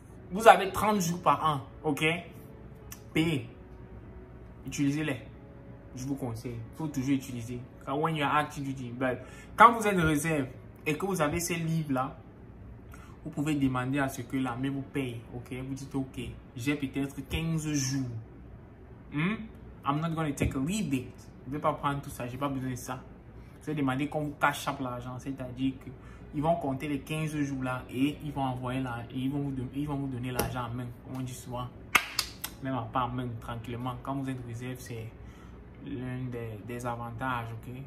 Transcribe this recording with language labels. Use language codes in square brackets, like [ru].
[fr] Vous avez 30 jours par an, ok? Payez. Utilisez-les. Je vous conseille. Il faut toujours utiliser. Quand [en] when you are active duty, [fr] quand vous êtes de réserve et que vous avez ces livres-là, vous pouvez demander à ce que l'armée vous paye, ok? Vous dites, ok, j'ai peut-être 15 jours. [en] I'm not going to take a leave date. [fr] Je ne vais pas prendre tout ça, je n'ai pas besoin de ça. Vous allez demander qu'on vous cache l'argent, c'est-à-dire que ils vont compter les 15 jours là et ils vont envoyer là et ils vont vous donner l'argent en main. Comme on dit souvent, même pas en main, tranquillement. Quand vous êtes réserve, c'est l'un des avantages, ok?